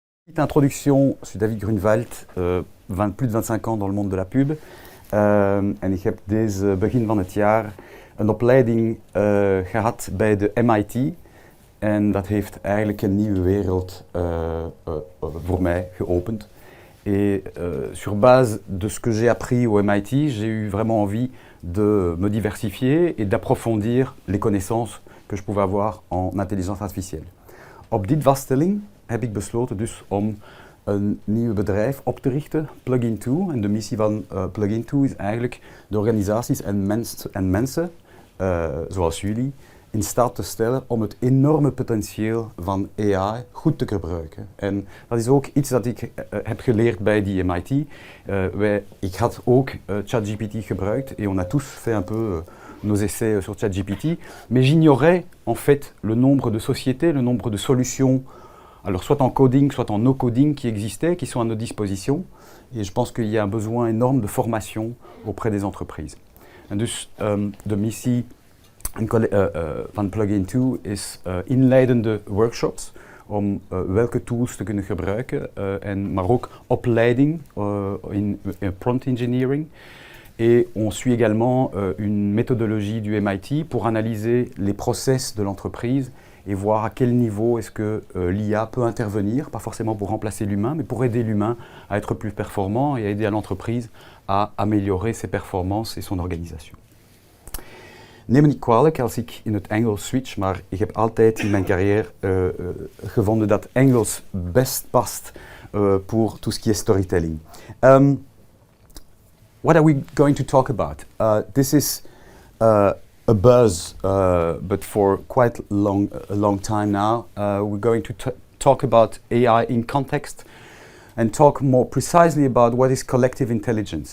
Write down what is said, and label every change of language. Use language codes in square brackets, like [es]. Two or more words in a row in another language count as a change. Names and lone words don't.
[fr] Petite introduction, je suis David Grunwald, plus de 25 ans dans le monde de la pub. [nl] En ik heb deze begin van het jaar een opleiding gehad bij de MIT. En dat heeft eigenlijk een nieuwe wereld voor mij geopend. [fr] Et sur base de ce que j'ai appris au MIT, j'ai eu vraiment envie de me diversifier et d'approfondir les connaissances que je pouvais avoir en intelligence artificielle. [nl] Op die vaststelling heb ik besloten dus om een nieuw bedrijf op te richten, Plugin2. En de missie van Plugin2 is eigenlijk de organisaties en mensen, zoals jullie, in staat te stellen om het enorme potentieel van AI goed te gebruiken. En dat is ook iets dat ik heb geleerd bij die MIT. Ik had ook ChatGPT gebruikt [fr] et on a tous fait un peu nos essais sur ChatGPT, mais j'ignorais en fait le nombre de sociétés, le nombre de solutions, alors soit en coding, soit en no-coding qui existaient, qui sont à notre disposition. Et je pense qu'il y a un besoin énorme de formation auprès des entreprises. [nl] En dus de missie van Plugin2 is inleidende workshops om welke tools te kunnen gebruiken, maar ook opleiding in [en] prompt engineering. [fr] Et on suit également une méthodologie du MIT pour analyser les process de l'entreprise et voir à quel niveau est-ce que l'IA peut intervenir, pas forcément pour remplacer l'humain, mais pour aider l'humain à être plus performant et à aider à l'entreprise à améliorer ses performances et son organisation. [nl] Neem me niet kwalijk als ik in het Engels switch, maar ik heb altijd in mijn carrière gevonden dat Engels best past [fr] pour tout ce qui est storytelling. [en] What are we going to talk about? This is a buzz, but for quite a long time now. We're going to talk about AI in context and talk more precisely about what is collective intelligence.